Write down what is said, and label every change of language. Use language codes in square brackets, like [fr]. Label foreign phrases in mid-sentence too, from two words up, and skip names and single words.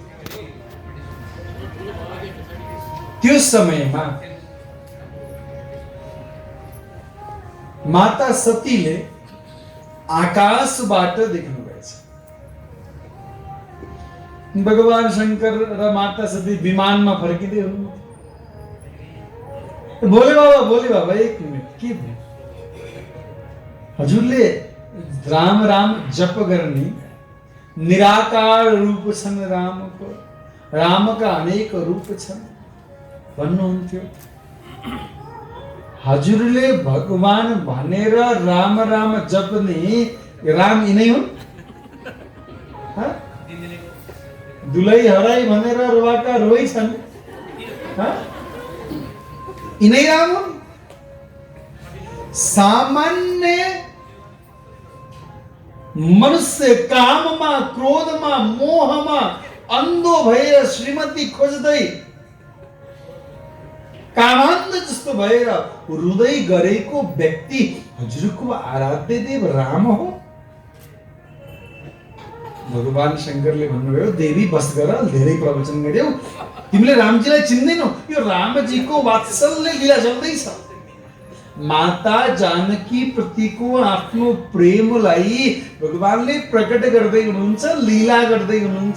[ne] त्यो समयमा माता सतीले आकाशबाट देख्नुभएछ। भगवान शंकर र माता सती विमानमा फर्किँदै हुनुहुन्थ्यो। बोले बाबा एक मिनट के भयो? हजुरले राम राम जप गर्ने निराकार रूप छन् रामको, रामका अनेक रूप छन् भन्नुहुन्थ्यो। हजुरले भगवान भनेर राम राम जप्ने राम यिनै हुन्? दुलै हराई भनेर रोवाका रोइ छन् यिनै राम हुन्? सामान्य मनुष्य काममा क्रोधमा मोहमा अन्धो भएर श्रीमती खोज्दै कामान्ध जस्तो भएर रुँदै गरेको व्यक्ति हजुरको आराध्य देव राम हो। भगवान शंकरले भन्नुभयो देवी बस गर धेरै प्रवचन गर्यौ तिमीले रामजीलाई चिन्दैनौ यो रामजीको वात्सल्य लीला चल्दैछ। माता जानकी प्रतिको आफ्नो प्रेमलाई भगवानले प्रकट गर्दै हुनुहुन्छ लीला गर्दै हुनुहुन्छ।